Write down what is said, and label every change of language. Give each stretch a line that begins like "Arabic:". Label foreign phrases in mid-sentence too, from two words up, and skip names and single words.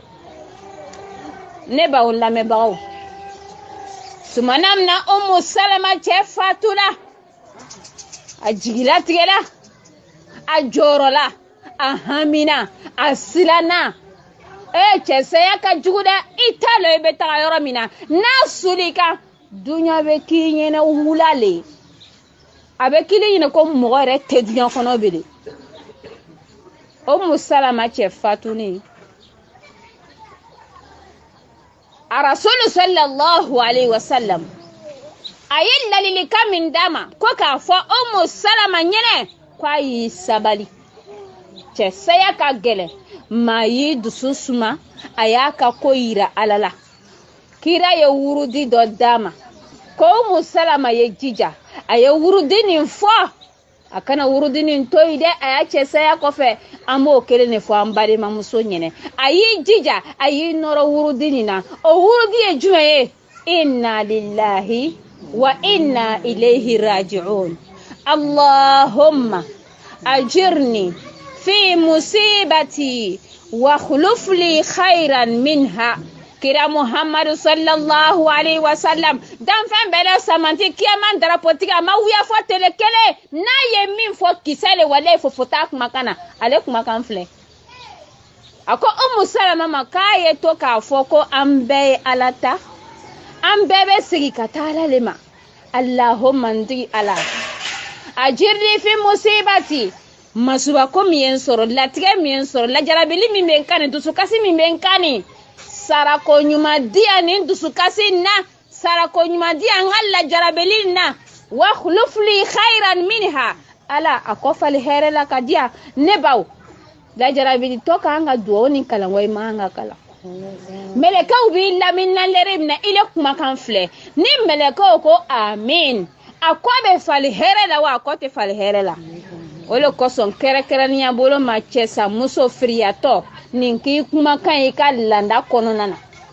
Bambara: ne b'aw lamɛnbagaw sumana min na Umu Salama cɛ fatula a jigilatigɛla a jɔrɔla a hamina a siranna cɛsaya ka jugu dɛ i t'a lɔ i bɛ taga yɔrɔ min na n'a soli kan duɲa bɛ k'i ɲɛna wula le a bɛ k'i ɲɛna ko mɔgɔ yɛrɛ tɛ duɲa kɔnɔ bilen Umu Salama cɛ fatuni a rasulu
Arabic: صلى الله عليه وسلم
Bambara: a ye ladilikan min d'a ma ko k'a fɔ Umu Salama ɲɛnɛ k'a y'i sabali cɛsaya ka gɛlɛn maa y'i dusu suma a y'a ka ko yira Ala la kira ye wurudi dɔ d'a ma ko Umu Salama ye jija a ye wurudi nin fɔ a kana wurudi nin to yi dɛ a y'a cɛsaya kɔfɛ an b'o kelen de fɔ an balimamuso ɲɛnɛ a y'i jija a y'i nɔrɔ wurudi nin na o wurudi ye jumɛn ye
Arabic: إنا لله وإنا إليه راجعون اللهم أجرني في مصيبتي وأخلف لي خيرا منها
Bambara: kira Muhammadu
Arabic: صلى الله عليه وسلم
Bambara: dan fɛn bɛɛ la samanti kiyaman darapotigi a ma wuya fɔ tele kelen n'a ye min fɔ kisɛ le walayi fofota kumakan na ale kumakan filɛ a ko Umu Salama ma k'a ye to k'a fɔ ko an bɛɛ ye Ala ta an bɛɛ bɛ segin ka taa Ala le ma Allahumma ndi Ala
Arabic: أجرني في مصيبتي
Bambara: masuba ko min ye n sɔrɔ latigɛ min ye n sɔrɔ lajarabili min bɛ n kan nin dusukasi min bɛ n kan nin sarako ɲuman diya nin dusukasi na sarako ɲuman diya n ka lajarabili na
Arabic: وأخلف لي خيرا منها
Bambara: Ala a kɔfali hɛrɛ la ka diya ne baw lajarabili tɔ k'an ka duwawu ni kalan wa i man ka kalan mɛlɛkɛw b'i lamini lɛrɛ min na i le kumakan filɛ ni mɛlɛkɛw ko amin a kɔ bɛ fali hɛrɛ la wa a kɔ tɛ fali hɛrɛ la o le kosɔn kɛrɛkɛrɛniya bolo ma cɛsa muso firiyatɔ nin k'i kumakan i ka landa kɔnɔna na